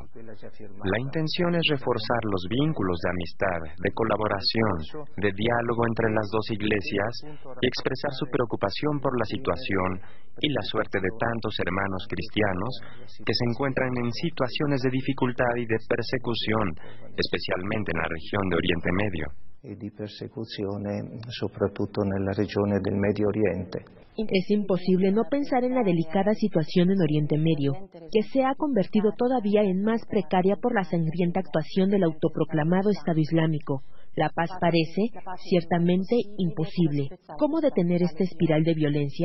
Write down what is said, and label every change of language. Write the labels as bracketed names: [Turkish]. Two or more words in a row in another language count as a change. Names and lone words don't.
[Spanish] La intención es reforzar los vínculos de amistad, de colaboración, de diálogo entre las dos iglesias y expresar su preocupación por la situación y la suerte de tantos hermanos cristianos que se encuentran en situaciones de dificultad y de persecución, especialmente en la región de Oriente Medio. [Italian] E di persecuzione soprattutto nella regione del Medio Oriente. [Spanish] Es imposible no pensar en la delicada situación en Oriente Medio, que se ha convertido todavía en más precaria por la sangrienta actuación del autoproclamado Estado Islámico. La paz parece ciertamente imposible. ¿Cómo detener esta espiral de violencia?